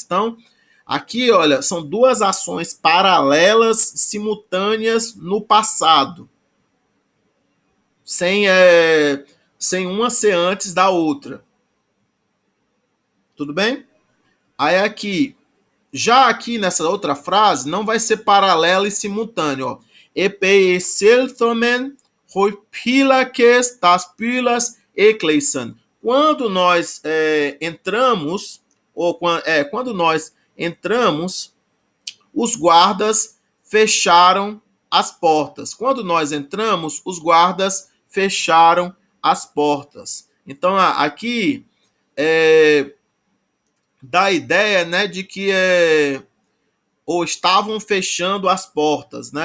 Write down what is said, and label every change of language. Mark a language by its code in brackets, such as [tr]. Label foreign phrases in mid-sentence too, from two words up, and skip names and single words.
[pt] Então, aqui, olha, são duas ações paralelas, simultâneas no passado, sem uma ser antes da outra. Tudo bem? Aí aqui, já aqui nessa outra frase, não vai ser paralelo e simultâneo. Ó. [el] ἐπεὶ εἰσήλθομεν οἱ φύλακες τὰς πύλας ἔκλεισαν. [pt] Quando nós entramos, quando nós entramos, os guardas fecharam as portas. Quando nós entramos, os guardas fecharam as portas. Então, aqui dá a ideia, né, de que ou estavam fechando as portas, né?